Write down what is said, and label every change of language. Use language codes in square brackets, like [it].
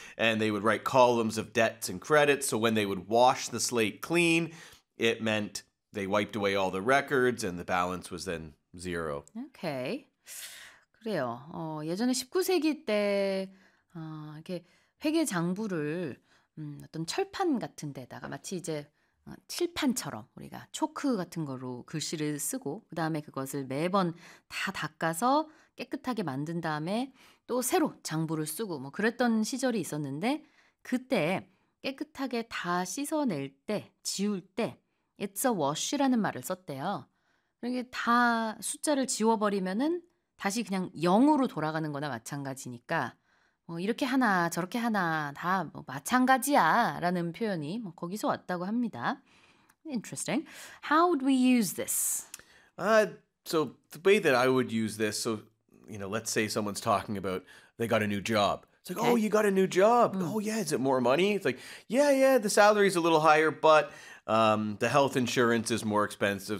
[en] And they would write columns of debts and credits. So when they would wash the slate clean, it meant they wiped away all the records and the balance was then zero. [ko] Okay. 그래요. 예전에 19세기 때 이렇게 회계 장부를 어떤 철판 같은 데다가 마치 이제 칠판처럼 우리가 초크 같은 거로 글씨를 쓰고 그 다음에 그것을 매번 다 닦아서 깨끗하게 만든 다음에 또 새로 장부를 쓰고 뭐 그랬던 시절이 있었는데 그때 깨끗하게 다 씻어낼 때, 지울 때 [en] It's a wash [ko] 라는 말을 썼대요. 그러니까 다 숫자를 지워버리면은 다시 그냥 0으로 돌아가는 거나 마찬가지니까 뭐 이렇게 하나 저렇게 하나 다 뭐 마찬가지야 라는 표현이 뭐 거기서 왔다고 합니다. [en] Interesting. How would we use this? So the way that I would use this, so, you know, let's say someone's talking about they got a new job. It's like, okay. Oh, you got a new job. Mm. Oh, yeah. Is it more money? It's like, yeah, the salary's a little higher, but the health insurance is more expensive.